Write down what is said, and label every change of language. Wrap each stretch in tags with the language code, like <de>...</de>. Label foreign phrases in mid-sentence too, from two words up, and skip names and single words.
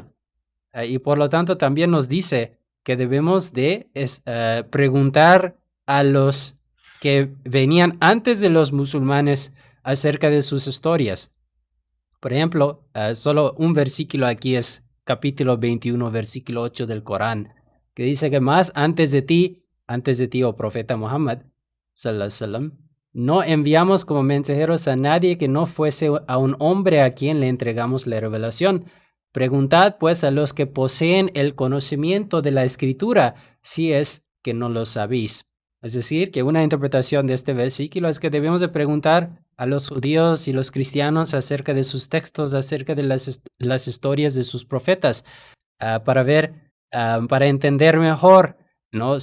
<es>Y por lo tanto también nos dice que debemos de preguntar a los que venían antes de los musulmanes acerca de sus historias. Por ejemplo, solo un versículo aquí es capítulo 21, versículo 8 del Corán, que dice que más antes de ti, oh profeta Muhammad,</es> <ar>صلى الله عليه وسلم,</ar> <es>no enviamos como mensajeros a nadie que no fuese a un hombre a quien le entregamos la revelación. Preguntad pues a los que poseen el conocimiento de la escritura, si es que no lo sabéis. Es decir, que una interpretación de este versículo es que debemos de preguntar a los judíos y los cristianos acerca de sus textos, acerca de las historias de sus profetas, para ver, para entender mejor, ¿no?</es>